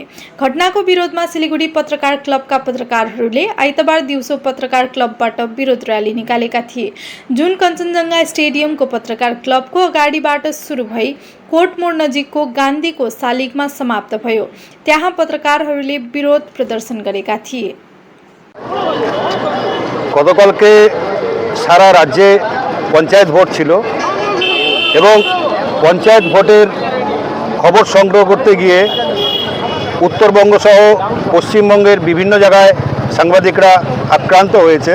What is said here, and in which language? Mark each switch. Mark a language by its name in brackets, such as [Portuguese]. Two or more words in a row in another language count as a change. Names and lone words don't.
[Nepali] घटनाको विरोधमा सिलिगुडी पत्रकार क्लबका पत्रकारहरूले आइतबार दिउँसो पत्रकार क्लबबाट विरोध र्याली निकालेका थिए, जुन कञ्चनजङ्घा स्टेडियमको पत्रकार क्लबको अगाडिबाट सुरु भई कोटमोड नजिकको गान्धीको शालिगमा समाप्त भयो। त्यहाँ पत्रकारहरूले विरोध प्रदर्शन गरेका थिए। [Bangla] গতকালকে সারা রাজ্যে পঞ্চায়েত ভোট ছিল এবং পঞ্চায়েত ভোটের খবর সংগ্রহ করতে গিয়ে উত্তরবঙ্গ সহ পশ্চিমবঙ্গের বিভিন্ন জায়গায় সাংবাদিকরা আক্রান্ত হয়েছে।